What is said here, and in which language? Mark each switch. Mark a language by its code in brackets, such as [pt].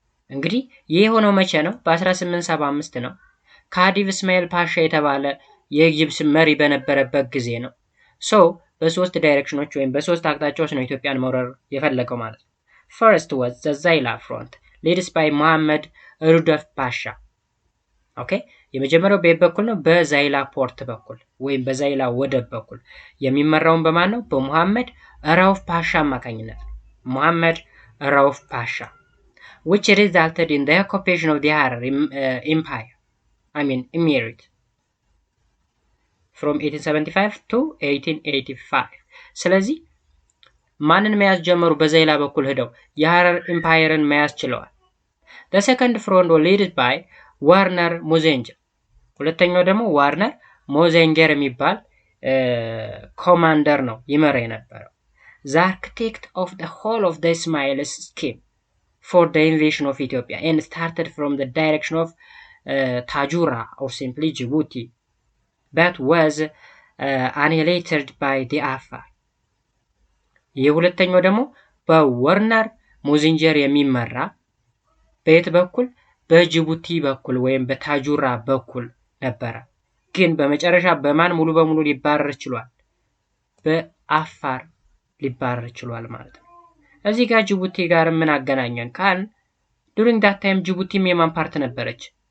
[am] እንግዲህ ይህ የሆነው መቼ ነው? በ1875 ነው። ካዲቭ እስማኤል ፓሻ የተባለ የኢጅፕት መሪ በነበረበት ጊዜ ነው። ሶ በሶስት ዳይሬክሽኖች ወይም በሶስት አቅጣጫዎች ነው ኢትዮጵያን መውረር የፈለገው ማለት ነው። [en] first was the Zaila front led by Muhammad Rudolf Pasha. [am] ኦኬ የመጀመሪያው በበኩል ነው በዛይላ ፖርት በኩል ወይም በዛይላ ወደብ በኩል የሚመራውን በማን ነው? በሙሐመድ ራውፍ ፓሻ አማካኝነት ነው። ሙሐመድ ራውፍ ፓሻ [en] which resulted in the occupation of the Harar Empire, Emirate from 1875 to 1885. [am] ስለዚህ ማንን መያዝ ጀመሩ? በዛይላ በኩል ሄደው የሐረር ኢምፓየርን መያዝ ችለዋል። [en] the second front was led by ዋርነር ሞዜንጀር። [am] ሁለተኛው ደግሞ ዋርነር ሞዜንጀር የሚባል ኮማንደር ነው ይመራ የነበረው። [en] the architect of the whole of the Ismail's scheme for the invasion of Ethiopia and started from the direction of Tajura or simply Djibouti but was annihilated by the Afar. [am] የሁለተኛው ደግሞ በዋርነር ሞዜንጀር የሚመራ በየት በኩል? በጅቡቲ በኩል ወይም በታጁራ በኩል ነበረ። ግን በመጨረሻ በማን ሙሉ በሙሉ ሊባረር ችሏል? በአፋር ሊባረር ችሏል ማለት ነው። እዚህ ጋር ጅቡቲ ጋር ምን አገናኘን ካል [en] during that time [am] ጅቡቲም የማን ፓርት ነበረች?